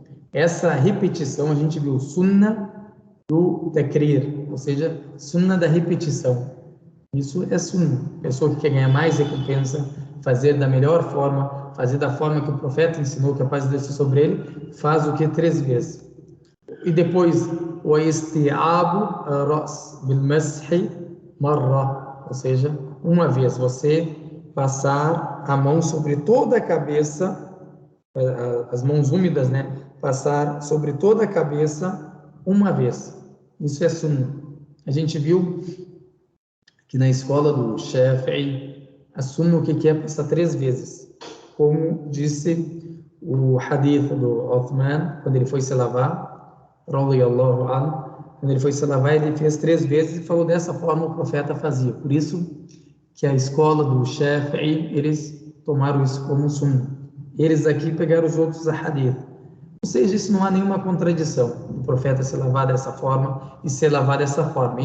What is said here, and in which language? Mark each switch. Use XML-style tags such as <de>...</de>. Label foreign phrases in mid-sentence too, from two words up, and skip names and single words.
<pt>Essa repetição, a gente viu sunnah do takrir, ou seja, sunnah da repetição. Isso é sunnah. A pessoa que quer ganhar mais recompensa, fazer da melhor forma, fazer da forma que o profeta ensinou, que a paz de Deus sobre ele, faz 3 vezes. E depois, o</pt> <ar>استيعاب الرأس بالمسح مرة,</ar> <pt>ou seja, uma vez você passar a mão sobre toda a cabeça, as mãos úmidas, né? Passar sobre toda a cabeça uma vez. Isso é sunna. A gente viu que na escola do Shafi'i, a sunna o que é passar 3 vezes. Como disse o hadith do Uthman, quando ele foi se lavar,</pt> <ar>رضي الله عنه,</ar> <pt>quando ele foi se lavar, ele fez 3 vezes e falou dessa forma o profeta fazia. Por isso que a escola do Shafi'i, eles tomaram isso como sunna. Eles aqui pegaram os outros hadith. Ou seja, isso não há nenhuma contradição. O profeta se lavar dessa forma e ser lavado dessa forma.</pt>